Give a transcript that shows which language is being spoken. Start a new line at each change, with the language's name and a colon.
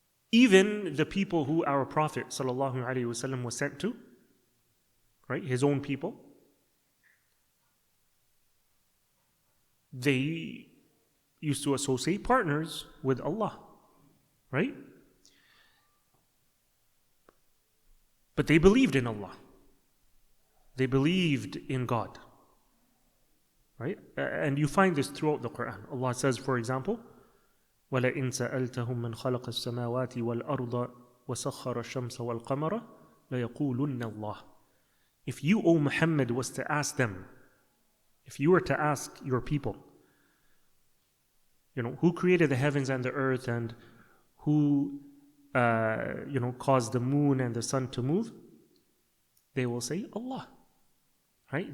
English: Even the people who our Prophet ﷺ was sent to, right, his own people, they used to associate partners with Allah, right? But they believed in Allah. They believed in God, right? And you find this throughout the Quran. Allah says, for example,
Arabic: وَلَئِن سَأَلْتَهُم مَّنْ خَلَقَ السَّمَاوَاتِ وَالْأَرْضَ وَسَخَّرَ الشَّمْسَ وَالْقَمَرَ لَيَقُولُنَّ اللَّهِ.
English: If you, O Muhammad, was to ask them, if you were to ask your people, who created the heavens and the earth and who, caused the moon and the sun to move, they will say Allah, right?